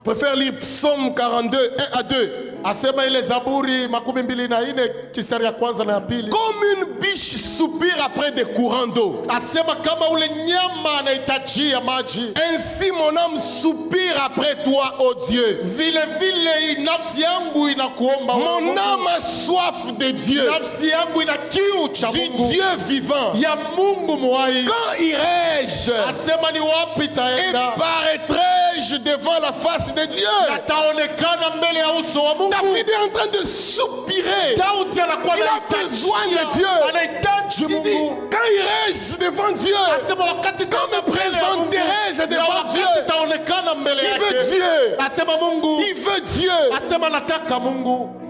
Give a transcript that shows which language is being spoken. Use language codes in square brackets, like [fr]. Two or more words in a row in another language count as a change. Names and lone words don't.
[fr] Préfère lire Psaume 42, 1 à 2. [sw] Asema ile Zaburi 24 kistari ya kwanza na ya pili. [fr] Comme une biche soupire après des courants d'eau. [sw] Asema kama ule nyama anahitajia maji. [fr] Ainsi mon âme soupire après toi, ô Dieu. [sw] Vile vile nafsi yangu inakuomba wewe. [fr] Mon âme a soif de Dieu. [sw] Nafsi yangu ina kiu cha Mungu. [fr] Du Dieu vivant. [sw] Ya Mungu mwai. [fr] Quand irai-je? [sw] Asema ni wapi taenda? [fr] Et paraîtrai-je devant la face de Dieu? [sw] Nataonekana mbele ya uso wa Mungu. [fr] David est en train de soupirer. Il a besoin de Dieu. Il dit, quand irai-je devant Dieu? Quand me présenterai-je devant Dieu? Il veut Dieu. Il veut Dieu.